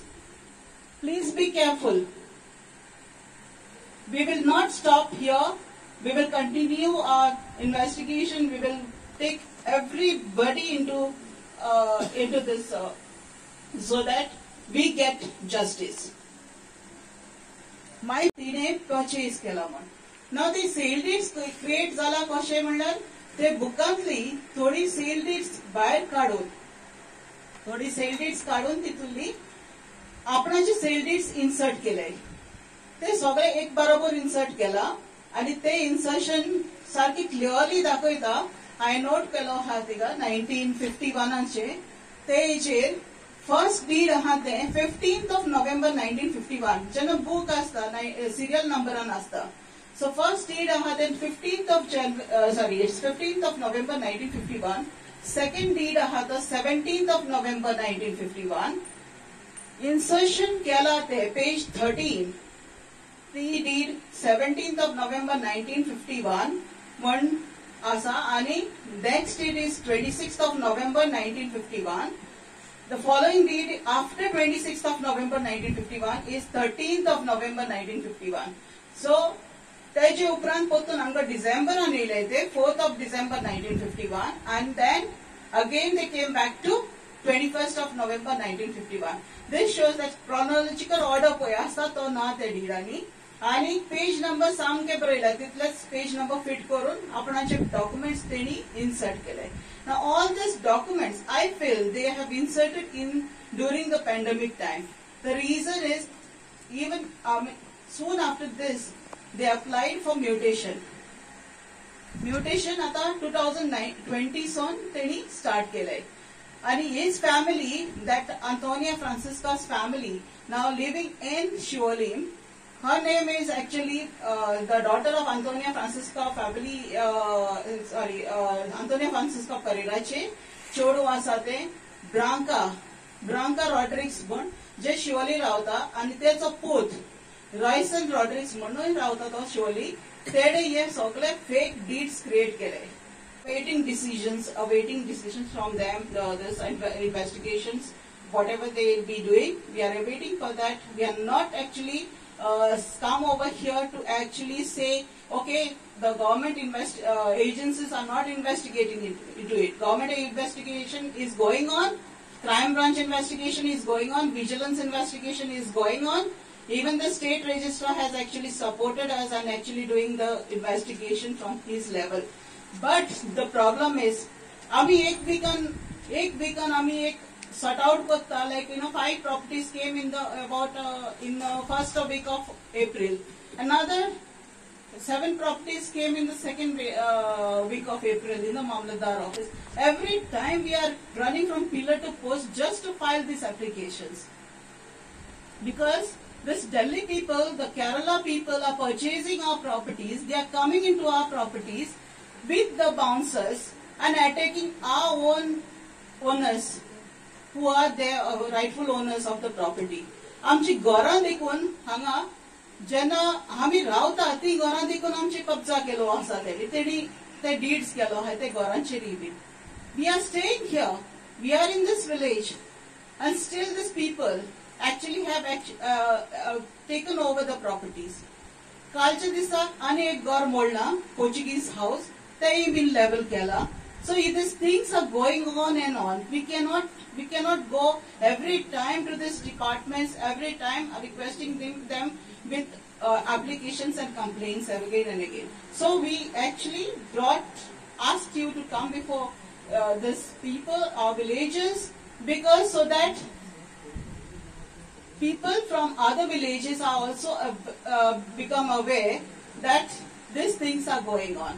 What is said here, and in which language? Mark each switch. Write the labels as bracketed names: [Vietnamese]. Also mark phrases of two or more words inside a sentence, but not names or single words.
[English] Please be careful. We will not stop here. We will continue our investigation. We will take everybody into this so that we get justice. [Konkani] My तिने purchase केला म्हण. [English] Now the sale deeds create [Konkani] जाला कशें म्हणल्यार ते बुकांतली थोडी [English] sale deeds [Konkani] भायर काढून तितुली आपणाचे [English] sale deeds insert [Konkani] केले. ते सगळे एक बरोबर इन्सर्ट केला आणि ते इन्सर्शन सारखी क्लिअरली दाखयता. हांवें नोट केलो आहा तिका 1951 ते हेचेर [English] first deed [Konkani] आहा ते [English] 15th of November 1951 [Konkani] जेन्ना बूक आसता सिरियल नंबरान आसता. [English] So first deed then 15th of it's 15th of November 1951. Second deed the 17th of November 1951. [Konkani] Insertion kelate page 13. [English] The deed 17th of November 1951. One [Konkani] asa ani [English] next deed is 26th of November 1951. The following deed after 26th of November 1951 is 13th of November 1951. So [Konkani] त्याचे उपरांत पोतून हांगा डिसेंबर आनी येयले [English] 4th of December 1951 and then again they came back to 21st of November 1951. This shows that chronological order [Konkani] पळय आसा तो ना त्या डिडांनी आनी [English] page number [Konkani] सामके बरयला तितलेच [English] page number [Konkani] फिट करून आपणाचे डॉक्युमेंट्स तेणी इन्सर्ट केले. [English] Now all these documents I feel they have inserted in during the pandemic time. The reason is even soon after this they applied for mutation. Mutation [Konkani] आता 2020 सोन तेणी स्टार्ट केले आणि [English] his family, that Antonia Francisca's family, now living in Shivolim. Her name is actually the daughter of Antonia Francisca family. [Konkani] Antonia Francisca Pereiraचे चोडू आसा ते ब्रांका रॉड्रिक्स म्हण जे शिवोली रावता आणि तेचो पूत रॉयसन रॉड्रिक्स म्हणून रावता तो शिवोली. तेणे हे सगळे [English] fake deeds create [Konkani] केले. [English] Awaiting decisions from them, this investigations, whatever they will be doing, we are awaiting for that. We are not actually come over here to actually say, okay, the government agencies are not investigating into it. Government investigation is going on, crime branch investigation is going on, vigilance investigation is going on. Even the state registrar has actually supported us and actually doing the investigation from his level. But the problem is, [Konkani] आम्ही एक [English] weekend [Konkani] आम्ही एक [English] sort out करता, like 5 properties came in the first week of April. Another 7 properties came in the second week of April in the Mamlatdar office. Every time we are running from pillar to post just to file these applications. Because this Delhi people, the Kerala people are purchasing our properties, they are coming into our properties with the bouncers and attacking our own owners who are the rightful owners of the property. [Konkani] आमची घरां देखून हांगा जेन्ना आमी रावता ती घरां देखून आमची कब्जा केलो आसा तेणी ते डीड्स केलो आहा ते घरांचेर बीन. [English] We are staying here, we are in this village and still these people actually have taken over the properties. [Konkani] कालच्या दिसाक आनी एक घर मोडला, [English] Portuguese house, [Konkani] तेय बीन level केला. [English] So these things are going on and on. We cannot go every time to these departments, every time requesting them with applications and complaints again and again. So we actually asked you to come before these people, our villages, because so that people from other villages are also become aware that these things are going on.